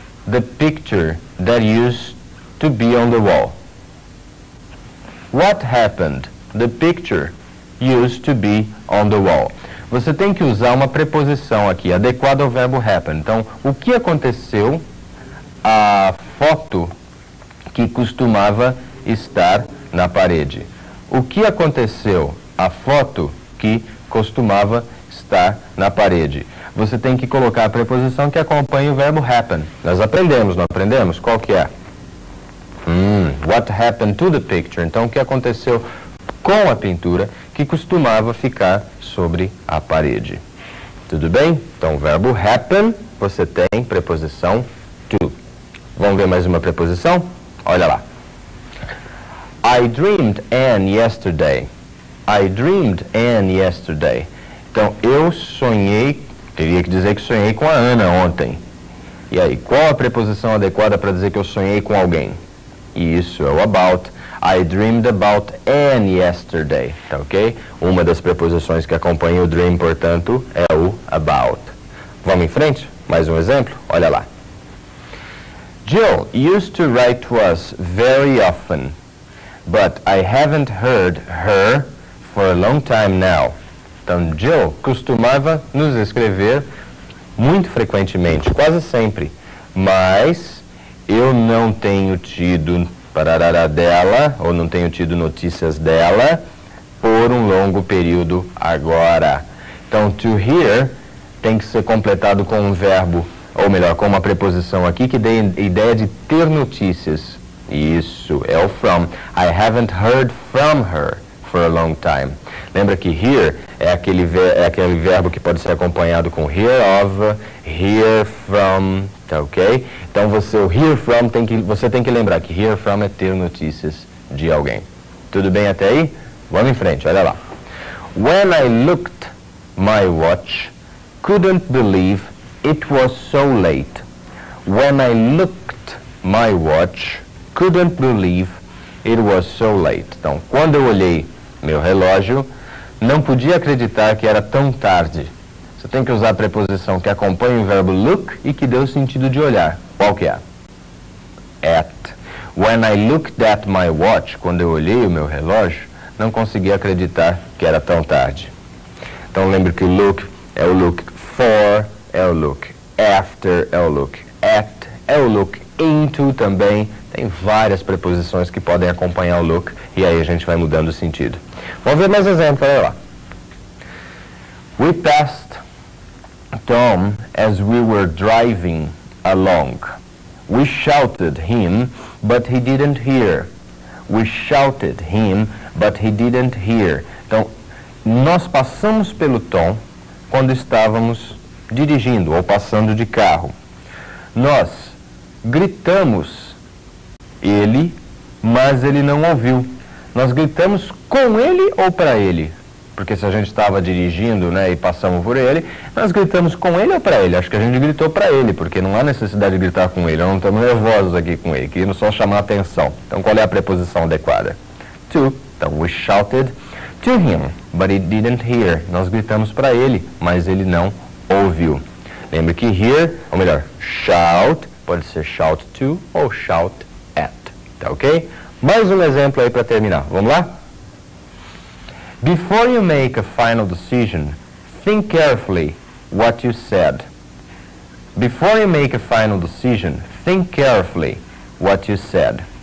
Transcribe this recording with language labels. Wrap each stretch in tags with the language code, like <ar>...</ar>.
<en>The picture that used to be on the wall. What happened? The picture used to be on the wall.</en> <pt>Você tem que usar uma preposição aqui, adequada ao verbo happen. Então, o que aconteceu? A foto que costumava estar na parede. O que aconteceu? A foto que costumava estar na parede. Você tem que colocar a preposição que acompanha o verbo happen. Nós aprendemos, não aprendemos? Qual que é?</pt> <en>What happened to the picture?</en> <pt>Então, o que aconteceu com a pintura que costumava ficar sobre a parede? Tudo bem? Então, o verbo happen, você tem preposição to. Vamos ver mais uma preposição? Olha lá.</pt> <en>I dreamed Anne yesterday. I dreamed Anne yesterday.</en> <pt>Então, eu sonhei, teria que dizer que sonhei com a Ana ontem. E aí, qual a preposição adequada para dizer que eu sonhei com alguém? Isso é o about.</pt> <en>I dreamed about Anne yesterday, tá ok?</en> <pt>Uma das preposições que acompanha o dream, portanto, é o about. Vamos em frente? Mais um exemplo? Olha lá.</pt> <en>Jill used to write to us very often, but I haven't heard her for a long time now.</en> <pt>Então, Jill costumava nos escrever muito frequentemente, quase sempre, mas eu não tenho tido parará dela, ou não tenho tido notícias dela por um longo período agora. Então, to hear tem que ser completado com um verbo, ou melhor, com uma preposição aqui que dê ideia de ter notícias. Isso, é o from.</pt> <en>I haven't heard from her for a long time.</en> <pt>Lembra que hear é aquele verbo que pode ser acompanhado com hear of, hear from, tá ok? Então o hear from você tem que lembrar que hear from é ter notícias de alguém. Tudo bem até aí? Vamos em frente, olha lá.</pt> <en>When I looked my watch, couldn't believe it was so late. When I looked my watch, couldn't believe it was so late.</en> <pt>Então, quando eu olhei meu relógio, não podia acreditar que era tão tarde. Você tem que usar a preposição que acompanha o verbo look e que dê o sentido de olhar. Qual que é? At.</pt> <en>When I looked at my watch,</en> <pt>quando eu olhei o meu relógio, não conseguia acreditar que era tão tarde. Então lembre que o look é o look for, é o look after, é o look at, é o look into também. Tem várias preposições que podem acompanhar o look e aí a gente vai mudando o sentido. Vamos ver mais exemplos, olha lá.</pt> <en>We passed Tom as we were driving along. We shouted him, but he didn't hear. We shouted him, but he didn't hear.</en> <pt>Então, nós passamos pelo Tom quando estávamos dirigindo ou passando de carro. Nós gritamos ele, mas ele não ouviu. Nós gritamos com ele ou para ele? Porque se a gente estava dirigindo, né, e passamos por ele, nós gritamos com ele ou para ele? Acho que a gente gritou para ele, porque não há necessidade de gritar com ele. Não estamos nervosos aqui com ele, queremos só chamar a atenção. Então, qual é a preposição adequada? To.</pt> <en>Então, we shouted to him, but he didn't hear.</en> <pt>Nós gritamos para ele, mas ele não ouviu. Lembre que hear, ou melhor, shout, pode ser shout to ou shout at. Tá ok? Mais um exemplo aí para terminar. Vamos lá?</pt> <en>Before you make a final decision, think carefully what you said. Before you make a final decision, think carefully what you said.</en>